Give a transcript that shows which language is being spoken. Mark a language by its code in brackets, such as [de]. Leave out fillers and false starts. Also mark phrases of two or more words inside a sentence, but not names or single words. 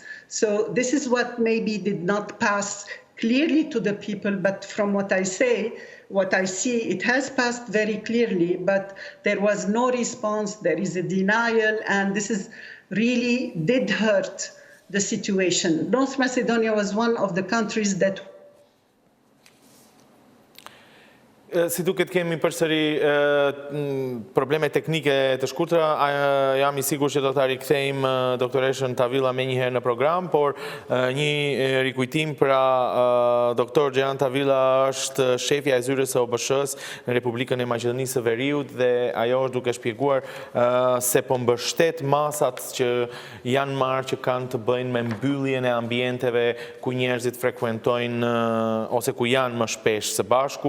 [en] So this is what maybe did not pass clearly to the people, but from what I see, it has passed very clearly, but there was no response, there is a denial, and this is really did hurt the situation. North Macedonia was one of the countries that [sq] Si duket kemi përsëri probleme teknike të shkurtra, jam I sigur që do ta rikthejmë doktoreshën Tawilah më njëherë në program, por një rikujtim pra doktor Jihane Tawilah është shefja e zyrës së OBSH-së në Republikën e Maqedonisë së Veriut dhe ajo është duke shpjeguar se po mbështet masat që janë marrë që kanë të bëjnë me mbylljen e ambienteve ku njerëzit frekuentojnë ose ku janë më shpesh së bashku.